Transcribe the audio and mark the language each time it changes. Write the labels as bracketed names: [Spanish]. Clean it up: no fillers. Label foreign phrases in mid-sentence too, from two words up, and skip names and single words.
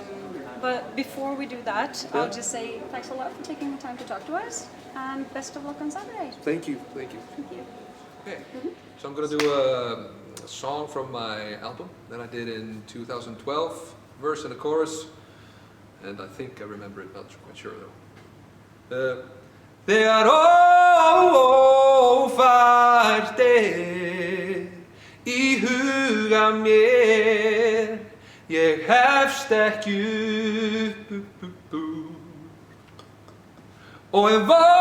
[English] But before we do that, I'll just say thanks a lot for taking the time to talk to us, and best of luck on Saturday. Thank you. Thank you. Okay. So I'm going to do a song from my album that I did in 2012, verse and a chorus, and I think I remember it, not quite sure though. [Icelandic] Þegar ófært í huga mér, ég hefst ekki upp, og ef